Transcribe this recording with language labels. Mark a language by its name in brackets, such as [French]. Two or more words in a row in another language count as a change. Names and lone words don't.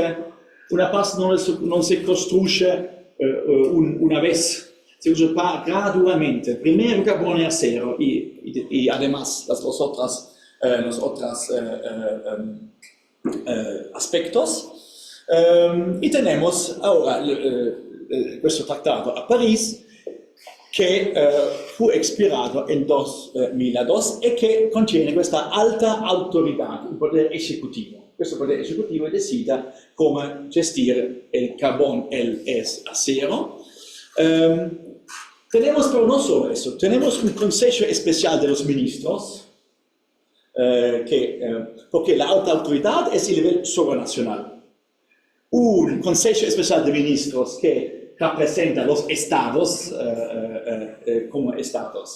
[Spanish] Una paz no se construye una vez, se usa gradualmente. Primero carbón y acero y además los otros aspectos. Y tenemos ahora [Italian] questo trattato a París che fu expirato nel 2002 e che contiene questa alta autorità, il potere esecutivo. Questo potere esecutivo decide come gestire il carbón e el acero. [Spanish] Tenemos, pero no solo eso, tenemos un Consejo Especial de los Ministros, porque la alta autoridad es el nivel sobranacional. Un Consejo Especial de Ministros que representa los estados como estados.